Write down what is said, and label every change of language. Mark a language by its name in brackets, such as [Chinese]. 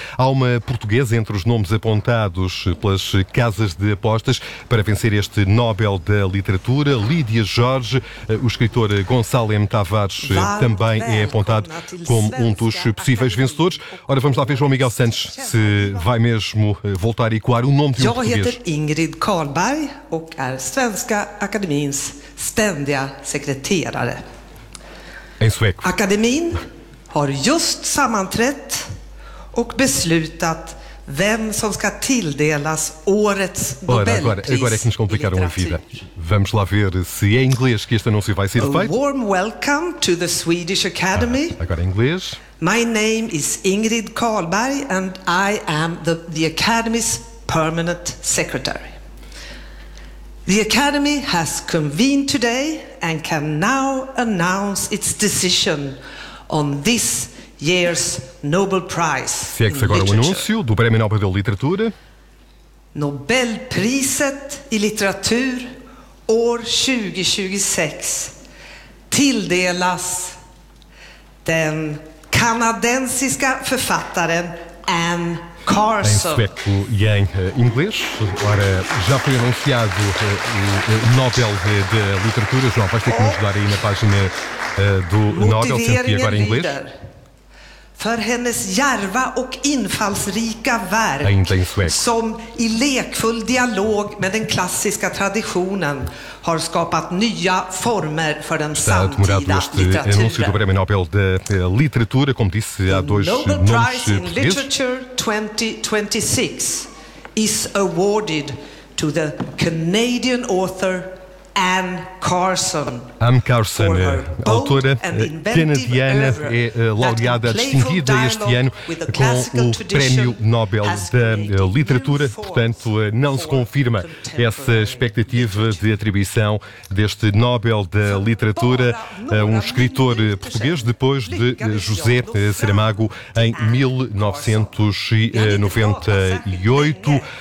[Portuguese] Há uma portuguesa entre os nomes apontados pelas casas de apostas para vencer este Nobel da Literatura, Lídia Jorge. O escritor Gonçalo M. Tavares também é apontado como um dos possíveis vencedores. Ora, vamos lá ver João Miguel Santos se vai mesmo voltar a ecoar o nome de um português. [Swedish] Ingrid Carlberg och är Svenska Akademins ständiga sekreterare. Akademin har just sammanträtt och beslutat vem som ska tilldelas årets Nobelpris i litteratur. [Portuguese] Vamos lá ver se é em inglês que este anúncio vai ser feito. [English] A warm welcome to the Swedish Academy. [Portuguese] Agora em inglês. [English] My name is Ingrid Carlberg and I am the Academy's permanent secretary. The Academy has convened today and can now announce its decision on this year's Nobel Prize. [Portuguese] Segue-se agora o anúncio do Prémio Nobel da Literatura. [Swedish] Nobelpriset i litteratur år 2026 tilldelas den kanadensiska författaren Anne Carson. [Portuguese] Em sueco e em inglês. Ora, já foi anunciado o Nobel de Literatura. João, vais ter que me ajudar aí na página do Nobel, sendo que agora em inglês. [Swedish] För hennes djärva och infallsrika verk som i lekfull dialog med den klassiska traditionen har skapat nya former för den samtida litteraturen. [Portuguese] Prémio Nobel de Literatura, como disse, há dois nomes portugueses. [English] Nobel Prize in Literature 2026 is awarded to the Canadian author Anne Carson, [Portuguese] autora canadiana, é laureada, distinguida este ano com o Prémio Nobel da Literatura. Portanto, não se confirma essa expectativa de atribuição deste Nobel da Literatura a um escritor português, depois de José Saramago, em 1998.